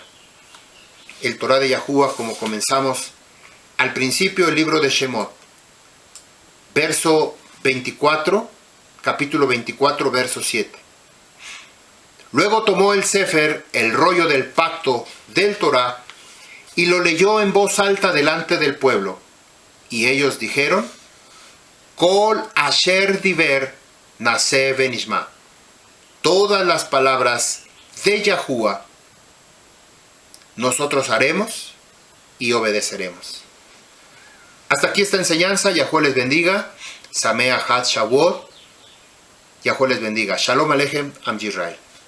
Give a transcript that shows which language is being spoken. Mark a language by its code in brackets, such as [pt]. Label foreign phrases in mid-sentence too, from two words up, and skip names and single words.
[es] El Torá de Yahuwah, como comenzamos al principio del libro de Shemot, verso 24, capítulo 24, verso 7. Luego tomó el Sefer, el rollo del pacto del Torá, y lo leyó en voz alta delante del pueblo. Y ellos dijeron: [he] כל אשר דבר נעשה ונשמע. [es] Todas las palabras de Yahuwah nosotros haremos y obedeceremos. Hasta aquí esta enseñanza. Yahuwah les bendiga. [he] שמח שבועות. [es] Yahweh les bendiga. [he] שלום עליכם, עם ישראל.